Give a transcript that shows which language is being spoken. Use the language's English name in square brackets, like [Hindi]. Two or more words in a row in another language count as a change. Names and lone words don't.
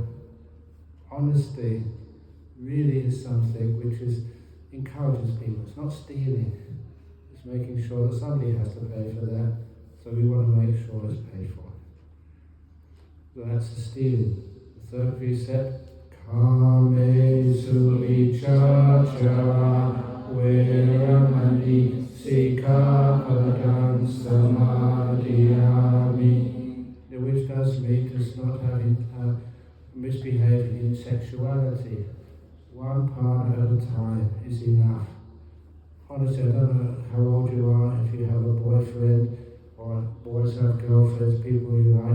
[English] Honesty really is something which encourages people. It's not stealing. It's making sure that somebody has to pay for that. So we want to make sure it's paid for. So that's the stealing. The 3rd precept, [Pali] Kame suvichacha viramani sikapadam samadhiyami, [English] which does mean does not misbehaving in sexuality. One partner at a time is enough. Honestly, I don't know how old you are, if you have a boyfriend, or boys have girlfriends, people you like.